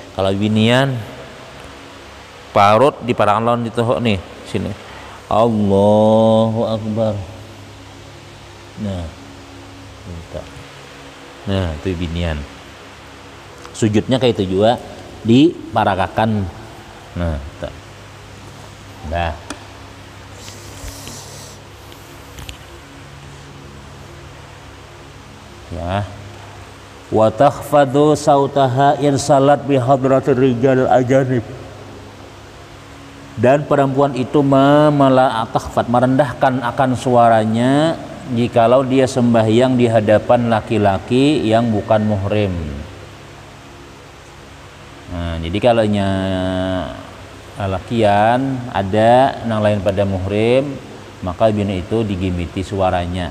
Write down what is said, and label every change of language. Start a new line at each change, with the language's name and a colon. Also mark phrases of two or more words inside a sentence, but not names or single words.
Banjar: Kalau binian parut di parangan lawan di tohok nih sini.
Arabic: الله أكبر.
Banjar: Nah, buka. Nah, itu binian. Sujudnya kayak itu juga diparakakan. Nah, tuh. Nah. Ya,
Arabic: وتخفض صوتها إن صلت بحضرة الرجال الأجانب,
Banjar: dan perempuan itu merendahkan akan suaranya jikalau dia sembahyang di hadapan laki-laki yang bukan muhrim. Nah, jadi kalau lakian ada yang lain pada muhrim, maka bini itu digimiti suaranya.